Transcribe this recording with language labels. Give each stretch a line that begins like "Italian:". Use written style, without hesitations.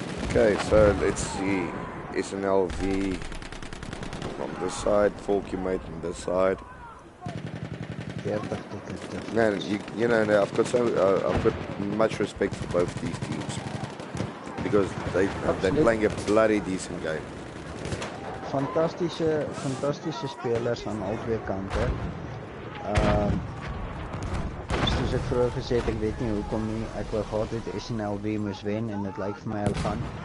English: Okay, so let's see. SNLV from this side, Mate on this side. 40 tickets. Man, you know, I've got much respect for both these teams because they're playing a bloody decent game.
Afrikaans: Fantastische spelers aan albei kante. Soos ek vroeër gesê het, ek weet nie hoekom nie. Ek wou gehad het SNLV moes wen en dit lyk vir my hulle gaan.